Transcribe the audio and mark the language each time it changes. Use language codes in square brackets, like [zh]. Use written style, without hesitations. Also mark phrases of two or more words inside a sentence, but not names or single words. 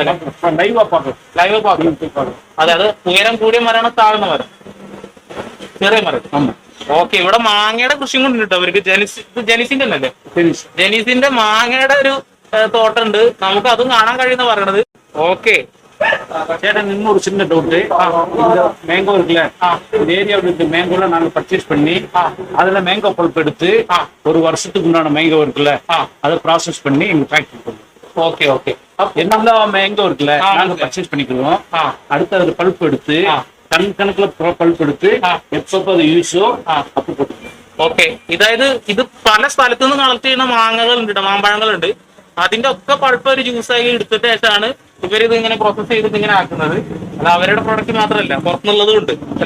[ml] ലൈവ് പാക്ക്. അതെ, അത് ഉയരം കൂടിയ മരമാണ്, താഴ്ന്ന മരം, ചെറിയ മരം. ഓക്കെ, ഇവിടെ മാങ്ങയുടെ കൃഷിയും കൊണ്ട് കിട്ടും അവർക്ക്. ജെനീസിന്റെ അല്ലേ? ജെനീസിന്റെ മാങ്ങയുടെ ഒരു തോട്ടം ഉണ്ട്. നമുക്ക് അതും കാണാൻ കഴിയുന്ന പറയണത്. ഓക്കെ [ta] சேட்டா இன்னும் ஒரு சின்ன டவுட். இந்த மேங்கோ இருக்குல்ல, இந்த ஏரியாவில் இருக்க மேங்கோல நாங்க பர்ச்சேஸ் பண்ணி அதுல [en] mango pulp [ta] எடுத்து ஒரு வருஷத்துக்கு உண்டான மேங்கோ இருக்குல்ல அதை ப்ராசஸ் பண்ணி எங்க ஃபேக்டரி பண்ணுவோம். ஓகே ஓகே எல்லா மேங்கோ இருக்குல்ல நாங்க பர்ச்சேஸ் பண்ணிக்கிறோம். அடுத்து அது பல்ப் எடுத்து [ml] കണക്കിലെ പൾപ്പ് എടുത്ത് എപ്പോ അത് യൂസോ അപ്പൊ കൊടുക്കും. ഓക്കെ, ഇതായത് ഇത് പല സ്ഥലത്തു നിന്ന് കളക്ട് ചെയ്യുന്ന മാങ്ങകളുണ്ട്, മാമ്പഴങ്ങളുണ്ട്. അതിന്റെ ഒക്കെ പൾപ്പ് ഒരു ജ്യൂസായി എടുത്തിട്ട് ശേഷമാണ് ഇവരിത് ഇങ്ങനെ പ്രോസസ് ചെയ്തിട്ട് ഇങ്ങനെ ആക്കുന്നത്. അത് അവരുടെ പ്രോഡക്റ്റ് മാത്രമല്ല, പുറത്തുനിന്നുള്ളതും ഉണ്ട് അല്ലെ?